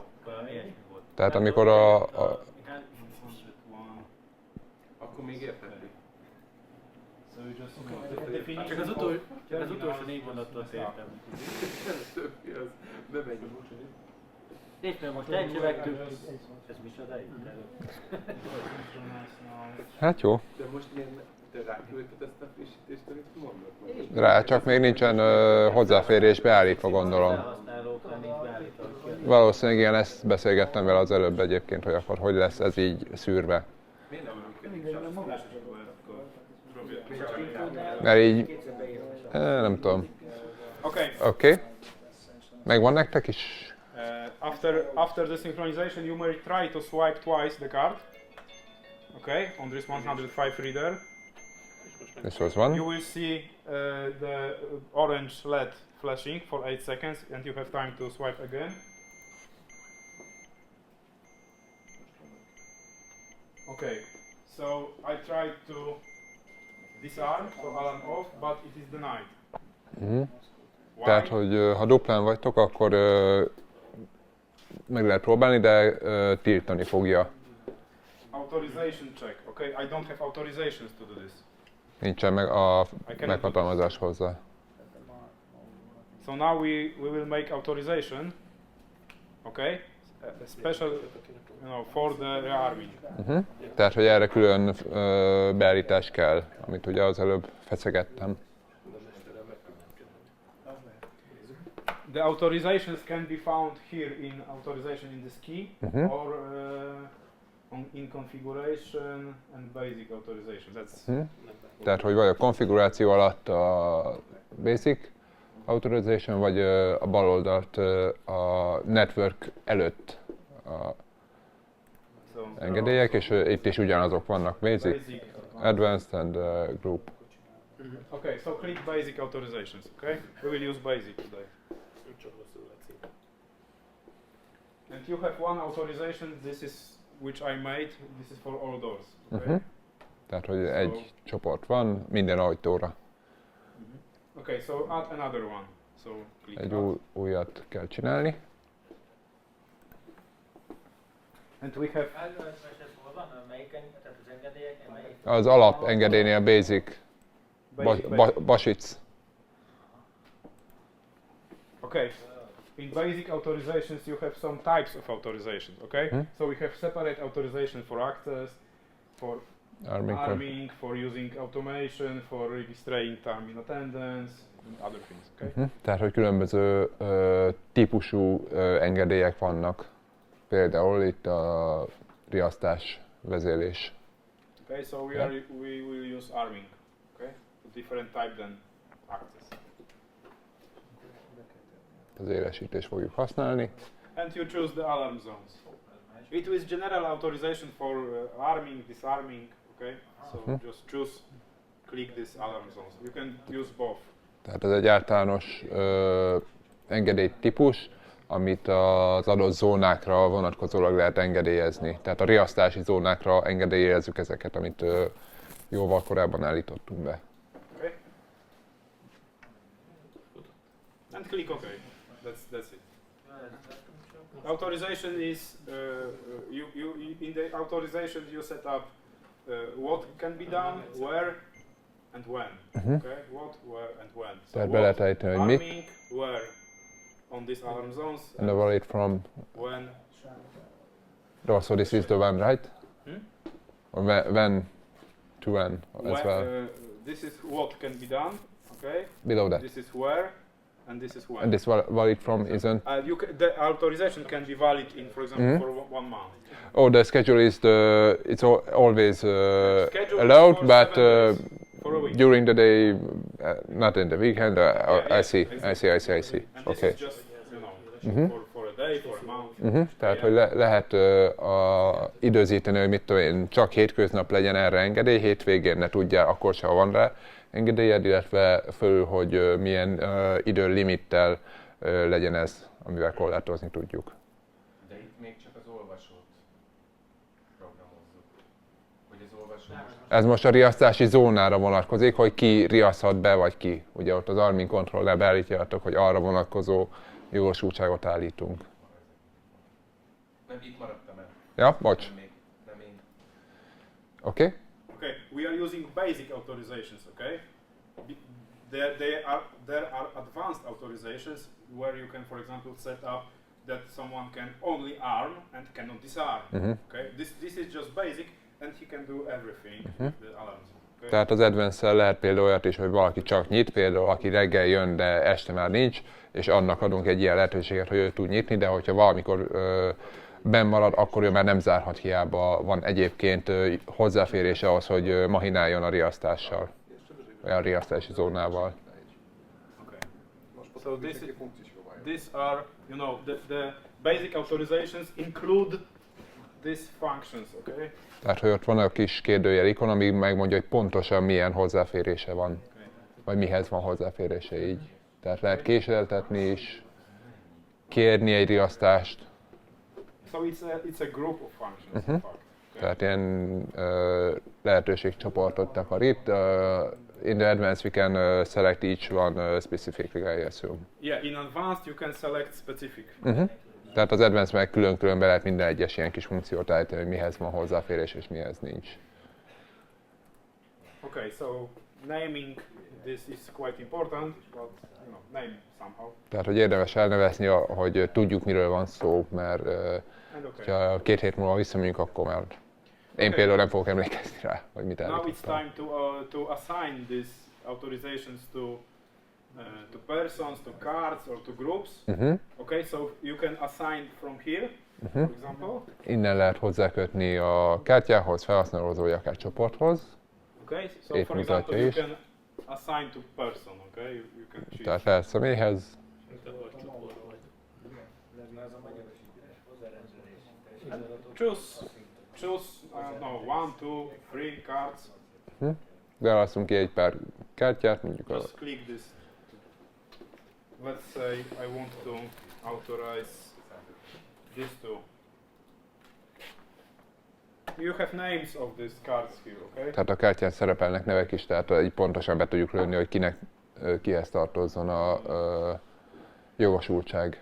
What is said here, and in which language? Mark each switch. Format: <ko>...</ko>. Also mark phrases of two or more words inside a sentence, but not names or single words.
<hu>Valami ilyesmi volt. Tehát amikor a... Akkor még értették.</hu> <en>So you just</en> <hu>Csak az utolsó 4 mondatot értem. Többi az nem egy. És mert most elcsövektük. Ez micsoda itt? Hát jó. De most miért te ráküldted ezt a frissítést, amit mondod? Rá, csak még nincsen hozzáférés beállítva, gondolom. Felhasználókra nincs beállítva. Valószínűleg igen, ezt beszélgettem vele az előbb egyébként, hogy akkor hogy lesz ez így szűrve. Miért nem működik? Mert így... nem tudom. Oké. Megvan nektek is?</hu> <en>After the synchronization, you may try to swipe twice the card. Okay, on this 105 reader. This was one. You will see the orange LED flashing for 8 seconds, and you have time to swipe again. Okay, so I tried to disarm, so alarm off, but it is denied. Why?</en> <hu>Tehát, hogy ha duplán vagytok, akkor meg lehet próbálni, de tiltani fogja.</hu> <en>Authorization check. Okay, I don't have authorizations to do this.</en> <hu>Nincsen meg a meghatalmazás hozzá.</hu> <en>So now we will make authorization. Okay, a special, for the rearming.</en> <hu>Tehát, hogy erre külön beállítás kell, amit ugye az előbb feszegettem.</hu> <en>The authorizations can be found here in authorization in this key or in configuration and basic authorization. That's</en> <hu>Tehát, hogy vagy a konfiguráció alatt a</hu> <en>basic authorization,</en> <hu>vagy a bal oldalt a network előtt a engedélyek, és itt is ugyanazok vannak,</hu> <en>basic, advanced and group. Okay, so click basic authorizations, okay? We will use basic today. And you have one authorization, this is which I made, this is for all doors, okay?</en> <hu>Tehát, hogy egy csoport van minden ajtóra.</hu> <en>Okay, so add another one. So click</en> <hu>Egy</hu> <en>add.</en> <hu>újat kell csinálni.</hu> <en>And we have</en> <hu>Hol van? Melyiken? Tehát az engedélyek? Melyik? Az alapengedélynél</hu> <en>basic, basic. Okay. In basic authorizations, you have some types of authorizations. Okay, so we have separate authorization for access, for arming, for using automation, for registering time in attendance, and other things. Okay.</en> <hu>Tehát, hogy különböző típusú engedélyek vannak. Például itt a riasztás, vezérlés.</hu> <en>Okay, so we will use arming. Okay, a different type than access.</en> <hu>Az élesítést fogjuk használni.</hu> <en>And you choose the alarm zones. It is general authorization for arming, disarming. Okay, so just choose, click this alarm zones. You can use both.</en> <hu>Tehát ez egy általános engedélytípus, amit az adott zónákra vonatkozólag lehet engedélyezni. Tehát a riasztási zónákra engedélyezzük ezeket, amit jóval korábban állítottunk be.</hu> <en>Okay. And click OK. That's it. Authorization is you in the authorization you set up what can be done, where, and when. Okay, what, where, and when. So</en> <hu>Tehát be lehet ejteni, hogy mit.</hu> <en>arming, where on these alarm zones. And valid from. When. So this is the one, right? Or when to when as well. This is what can be done. Okay. Below that. This is where, and this is when. And this valid from isn't. The authorization can be valid in, for example, for 1 month. Oh, the schedule is it's always allowed, but during the day, not in the weekend. I see. And Okay. this is just, for a day, for a month.</en> <hu>Tehát, hogy lehet időzíteni, hogy mit tudom én, csak hétköznap legyen erre engedély, hétvégén ne tudja, akkor se van rá engedélyed, illetve fölül, hogy milyen időlimittel legyen ez, amivel korlátozni tudjuk. De itt még csak az olvasót programozzuk. Hogy az olvasó most... Ez most a riasztási zónára vonatkozik, hogy ki riaszthat be, vagy ki. Ugye ott az Armin Control-nál beállítjátok, hogy arra vonatkozó jogosultságot állítunk. Nem, itt maradtam el. Ja, bocs. Nem én. Oké?</hu> <en>Okay, we are using basic authorizations, okay? There are advanced authorizations where you can, for example, set up that someone can only arm and cannot disarm. Okay, this is just basic, and he can do everything with the alarms. Okay?</en> <hu>Tehát az Advance-szel lehet például olyat is, hogy valaki csak nyit, például aki reggel jön, de este már nincs, és annak adunk egy ilyen lehetőséget, hogy ő tud nyitni, de hogyha valamikor benn marad, akkor ő már nem zárhat, hiába van egyébként hozzáférése ahhoz, hogy mahináljon a riasztással, vagy a riasztási zónával.</hu> <en>Okay. So these are, you know, the basic authorizations include these functions, okay?</en> <hu>Tehát, hogy ott van a kis kérdőjel ikon, ami megmondja, hogy pontosan milyen hozzáférése van, vagy mihez van hozzáférése így. Tehát lehet késleltetni is, kérni egy riasztást.</hu> <en>So it's a group of functions. In fact. Okay.</en> <hu>Tehát ilyen lehetőségcsoportot akar itt.</hu> <en>In the advanced we can select each one specifically, I assume. Yeah, in advanced you can select specific.</en> <hu>Tehát az advanced meg külön-külön be lehet minden egyes ilyen kis funkciót állítani, hogy mihez van hozzáférés és mihez nincs.</hu> <en>Okay, so naming this is quite important, but you know, name somehow.</en> <hu>Tehát, hogy érdemes elnevezni, hogy tudjuk, miről van szó, mert ha 2 hét múlva visszamegyünk, akkor már én például nem fogok emlékezni rá, hogy mit elmondtam.</hu> <en>Now it's time to assign these authorizations to persons, to cards, or to groups. Okay, so you can assign from here, for example.</en> <hu>Innen lehet hozzákötni a kártyához, felhasználóhoz, vagy akár csoporthoz.</hu> <en>Okay, so for example you can assign to person, okay? You can choose.</en> <hu>Tehát lehet személyhez.</hu> <en>Choose no, 1, 2, 3 cards.</en> <hu>Beválasztunk ki egy pár kártyát, mondjuk</hu> <en>Just click this. Let's say I want to authorize these two. You have names of these cards here, okay?</en> <hu>Tehát a kártyán szerepelnek nevek is, tehát így pontosan be tudjuk lőni, hogy kihez tartozzon a jogosultság.</hu>